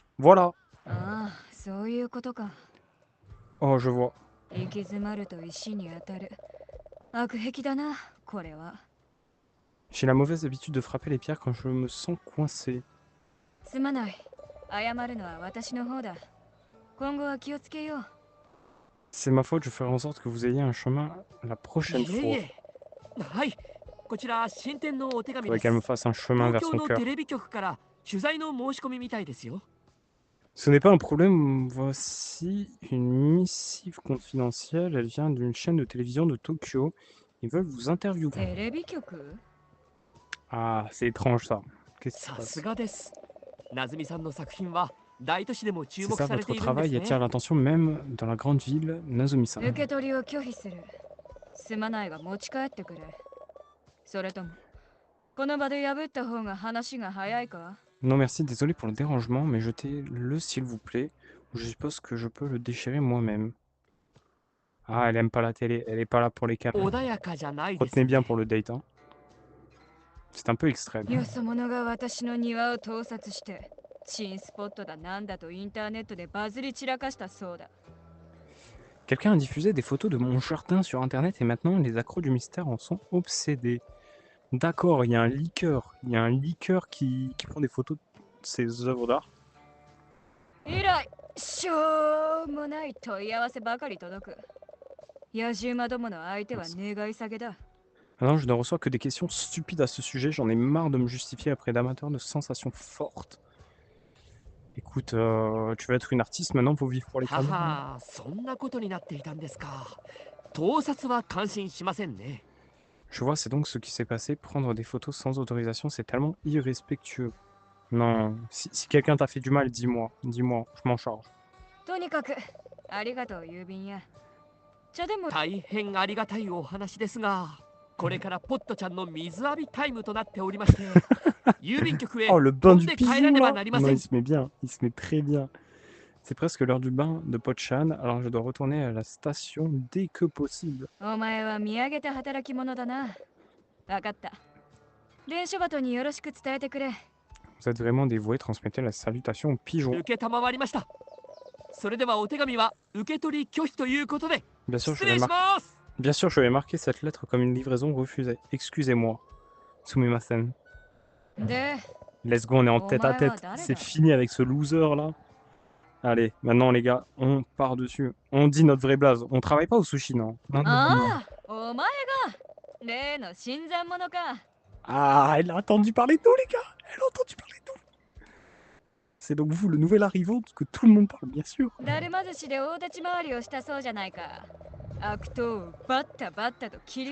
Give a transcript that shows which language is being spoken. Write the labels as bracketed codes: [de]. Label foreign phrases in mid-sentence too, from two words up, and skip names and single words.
[fr] Voilà. [ja] ああ、そういうことか。 [fr] Oh, je vois. [ja] 行き詰まると石に当たる。悪癖だな、これは。 [fr] J'ai la mauvaise habitude de frapper les pierres quand je me sens coincé. [ja] すまない。謝るのは私の方だ。今後は気をつけよう。 [fr] C'est ma faute, je ferai en sorte que vous ayez un chemin la [ja] い [fr] prochaine [ja] えい [fr] fois. [ja] え。はい、こちら新店のお手紙 [fr] Faudrait [ja] です。 [fr] qu'elle me fasse un chemin [ja] 東 [fr] vers [ja] 京 [fr] son [ja] の [fr] cœur. [ja] テレビ局から取材の申し込みみたいですよ。 [fr] Ce n'est pas un problème, voici une missive confidentielle, elle vient d'une chaîne de télévision de Tokyo. Ils veulent vous interviewer. [ja] テレビ局？ [fr] Ah, c'est étrange ça. Qu'est-ce qui se [ja] さ [fr] passe? [ja] すがです。なずみさんの作品は大都市でも注 [fr] C'est [ja] 目 [fr] ça, [ja] されて [fr] votre [ja] いるんで [fr] travail [ja] す [fr] attire [ja] ね。 [fr] l'attention même dans la grande ville, Nazumi-san. [ja] 受け取りを拒否する。すまないが持ち帰ってくれ。それとも、この場で破った方が話が早いか？ [fr] Non merci, désolé pour le dérangement, mais jetez-le s'il vous plaît. Je suppose que je peux le déchirer moi-même. Ah, elle aime pas la télé, elle est pas là pour les caméras. [ja] 穏やかじゃないです [fr] Retenez [ja] ね。 [fr] bien pour le date, hein. C'est un peu extrême. [ja] よそ者が私の庭を盗撮して、新スポットだなんだとインターネットでバズり散らかしたそうだ。 [fr] Quelqu'un a diffusé des photos de mon jardin sur internet et maintenant les accros du mystère en sont obsédés. D'accord, il y a un leaker. Il y a un leaker qui prend des photos de ses œuvres d'art. [ja] 以来、しょうもない問い合わせばかり届く。野獣馬どもの相手は願い下げだ。 [fr] Maintenant, je ne reçois que des questions stupides à ce sujet. J'en ai marre de me justifier après d'amateurs de sensations fortes. Écoute, tu veux être une artiste maintenant pour vivre pour les [ja] は [fr] caméras? [ja] は、そんなことになっていたんですか。盗撮は感心しませんね。 [fr] Je vois, c'est donc ce qui s'est passé. Prendre des photos sans autorisation, c'est tellement irrespectueux. Non, si quelqu'un t'a fait du mal, dis-moi. Dis-moi, je m'en charge. [ja] とにかく、ありがとう郵便屋。茶でも大変ありがたいお話ですが、これからポットちゃんの水浴びタイムとなっておりまして、郵便局へ [fr] Oh, le [ja] 飛 [fr] bain [ja] ん [fr] du [ja] で帰ら [fr] pigeon [ja] ねば [fr] là! [ja] なりま [fr] Non, [ja] せん [fr] il。se met bien, il se met très bien. C'est presque l'heure du bain de Pochan, alors je dois retourner à la station dès que possible. [ja] お前は見上げた働き者だな。わかった。伝書鳩によろしく伝えてくれ。 [fr] Vous êtes vraiment dévoué, transmettez la salutation aux pigeons. [ja] 受けたまわりました。それではお手紙は受け取り拒否ということで [fr] Bien sûr, [ja] 失礼します。 [fr] Bien sûr, je vais marquer cette lettre comme une livraison refusée. Excusez-moi. [ja] Sumimasen. で、 [en] Let's go, [fr] on est en tête à tête. [ja] お前は [fr] C'est [ja] dareda? [fr] fini avec ce loser là. Allez, maintenant les gars, on part dessus. On dit notre vraie blase. On travaille pas au sushi, non? Non, non, non, non. [ja] ああ、お前が例の新参者か。 [fr] Ah, elle a entendu parler de nous, les gars. Elle a entendu parler de nous. C'est donc vous, le nouvel arrivant, que tout le monde parle, bien sûr. [ja] だるま寿司で大立ち回りをしたそうじゃないか。悪党をバッタバッタと切り